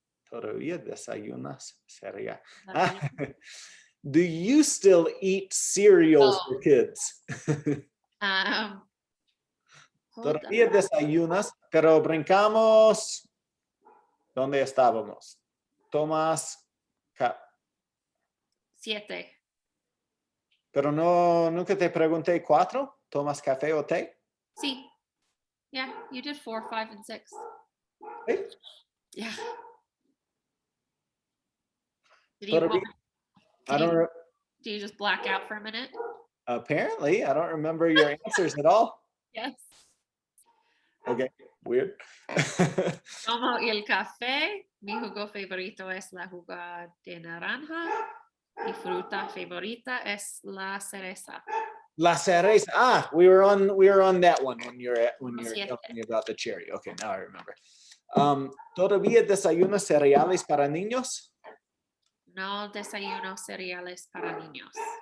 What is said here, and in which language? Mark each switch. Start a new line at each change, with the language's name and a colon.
Spanish: Todavía desayunas cereal.
English: Do you still eat cereals for kids?
Spanish: Todavía desayunas, pero brincamos. ¿Dónde estábamos? Tomas 7. Pero nunca te pregunté 4. ¿Tomas café o té?
English: Sí. Yeah, you did 4, 5, and 6.
Spanish: ¿Sí?
English: Yeah. Did you just black out for a minute? Apparently, I don't remember your answers at all. Yes. Okay, weird.
Spanish: Tomo el café. Mi jugo favorito es la jugo de naranja. Mi fruta favorita es la cereza. La cereza.
English: Ah, we were on that one when you're telling me about the cherry. Okay, now I remember.
Spanish: ¿Todavía desayunas cereales para niños? No desayuno cereales para niños.